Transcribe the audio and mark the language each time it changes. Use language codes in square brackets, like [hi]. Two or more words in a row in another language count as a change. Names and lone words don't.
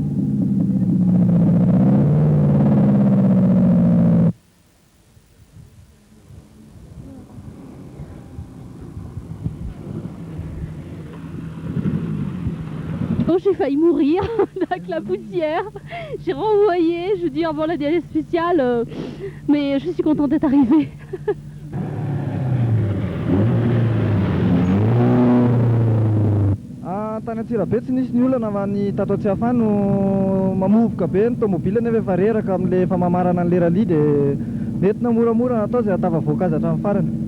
[fr] J'ai failli mourir avec la poussière. J'ai renvoyé, je dis avant la dernière spéciale, mais je suis contente d'être arrivée. [mg] Tany Antsirabe tsy nisy ny olana fa ny tato Tsiafa no mamovoka be ny tomobile nefa efa reraka amin'ilay famamarana an'ilay rally dia nentina moramora natao izay hatava voankazy hatramin'ny farany.